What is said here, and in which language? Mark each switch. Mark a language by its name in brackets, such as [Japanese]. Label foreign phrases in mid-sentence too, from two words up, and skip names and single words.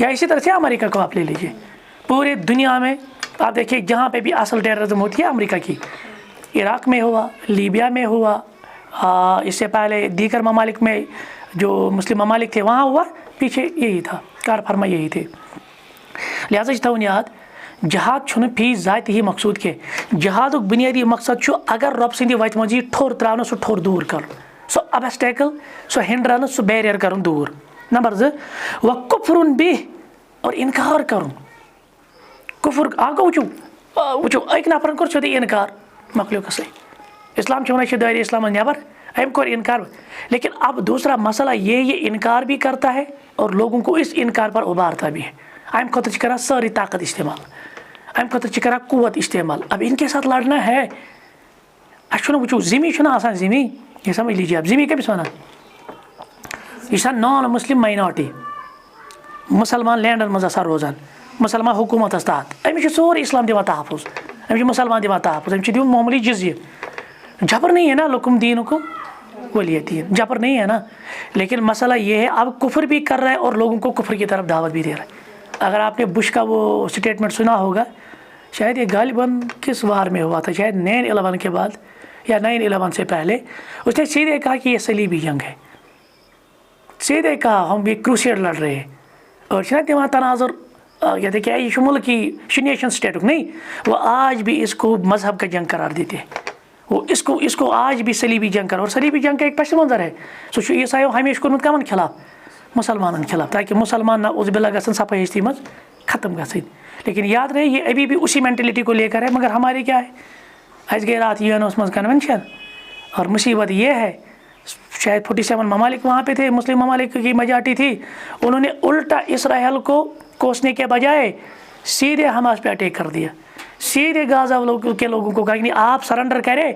[Urdu] یا اسی طرح سے امریکہ کو آپ لے لیجیے، پورے دنیا میں آپ دیکھیے جہاں پہ بھی اصل ٹیررزم ہوتی ہے امریکہ کی، عراق میں ہوا، لیبیا میں ہوا، اس سے پہلے دیگر ممالک میں جو مسلم ممالک تھے وہاں ہوا، پیچھے یہی تھا، کار فرما یہی تھے. [Kashmiri] लिहाजा थवन याद जहाद छुन फी जात ही मकसूद के, जहाद बुनियादी मकसद छु अगर रब सद वत मज ठोर त्रावन, सो ठोर दूर कर, सो ऑब्स्टेकल, सो हिंड्रन, सो बैरियर कर दूर। [Arabic] नंबर 2 وكفر به, [Kashmiri] और इनकार कर, कुफर आगो वो एक नफर कर सोदे इनकार मकलो कस इस्लाम वन दायरे इस्लाम नबर अम कोर इनकार। [Urdu] لیکن اب دوسرا مسئلہ یہ انکار بھی کرتا ہے اور لوگوں کو اس انکار پر ابھارتا بھی ہے. [Kashmiri] अम खुद कर सारी ताकत इस्तेमाल, अम खुद कर कुत इस्तेमाल। [Urdu] اب ان کے ساتھ لڑنا ہے, [Kashmiri] अच्छे वो जिमी आसान जिमी, [Urdu] یہ سمجھ لیجیے آپ [Kashmiri] जिमी कमिस वन, यह [English] non Muslim minority [Kashmiri] मुसलमान लैंडन मज आसान रोजान, मुसलमान हुकूमत तहत अमिस सोरे इस्लाम दिवान तहफ़ुज़, अमिस मुसलमान दिवान तहफ़ुज़, अमिस दिवान मामूली जिज़्य, [Urdu] جبر نہیں ہے نا, [Arabic] لكم دينكم ولي دين, [Urdu] جبر نہیں ہے نا. لیکن مسئلہ یہ ہے اب کفر بھی کر رہا ہے اور لوگوں کو کفر کی طرف دعوت بھی دے رہا ہے. اگر آپ نے بش کا وہ اسٹیٹمنٹ سنا ہوگا، شاید یہ غالباً کس وار میں ہوا تھا، شاید 9/11 کے بعد یا 9/11 سے پہلے، اس نے سیدھے کہا کہ یہ صلیبی جنگ ہے، سیدھے کہا ہم یہ کروسیڈ لڑ رہے ہیں. اور شاید وہاں تناظر کہتے کیا یہ ملک کی نیشن اسٹیٹ نہیں، وہ آج بھی اس کو مذہب کا جنگ قرار دیتے ہیں، وہ اس کو آج بھی صلیبی جنگ کر، اور صلیبی جنگ کا ایک پس منظر ہے [Kashmiri] सो ईसाइयों हमेशा कोर्मुत कमन खिलाफ, मुसलमानन खिलाफ, ताकि मुसलमान ना उस बिला गसन सफाई हिस्ती मज खत्म गसन। [Urdu] لیکن یاد رہے یہ ابھی بھی اسی مینٹیلیٹی کو لے کر ہے، مگر ہماری کیا ہے, [Kashmiri] आज गए रात यूएनओ मज कन्वेंशन, [Urdu] اور مصیبت یہ ہے شاید 47 ممالک وہاں پہ تھے، مسلم ممالک کی میجارٹی تھی، انہوں نے الٹا اسرائیل کو کوسنے کے بجائے سیدھے حماس پہ اٹیک کر دیا، سیدھے غزہ کے لوگوں کو کہا کہ آپ سرینڈر کریں.